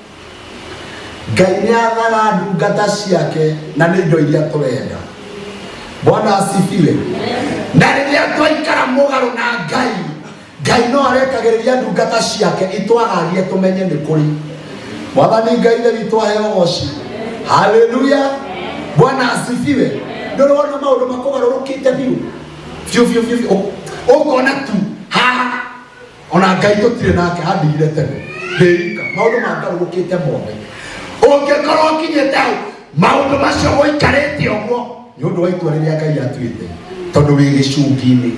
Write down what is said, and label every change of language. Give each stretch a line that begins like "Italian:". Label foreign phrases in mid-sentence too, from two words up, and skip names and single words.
Kikuyu: Ngai nĩ athaga ndungata ciake na nĩ indo iria tũrenda.
Swahili: Bwana asifiwe.
Kikuyu: Na rĩrĩa twaikara mũgarũ na Ngai no arekagĩrĩria ndungata ciake itwagarie tũmenye nĩ kũrĩ. Mwathani Ngai nĩ witũ aheo goci.
Swahili: Haleluya. Bwana asifiwe.
Kikuyu: Ndio wana maũndũ makũgarũrũkĩte biũ. Ũkona tu haha ona Ngai tũtirĩ nake handigire tene. Ndĩrika maũndũ magarũrũkĩte mothe. Ũngĩkorwo ũkinyĩte hau maũndũ macio ũikarĩte ũguo nĩ ũndũ wa itua rĩrĩa Ngai atuĩte, tondũ wĩ gĩcungi-inĩ.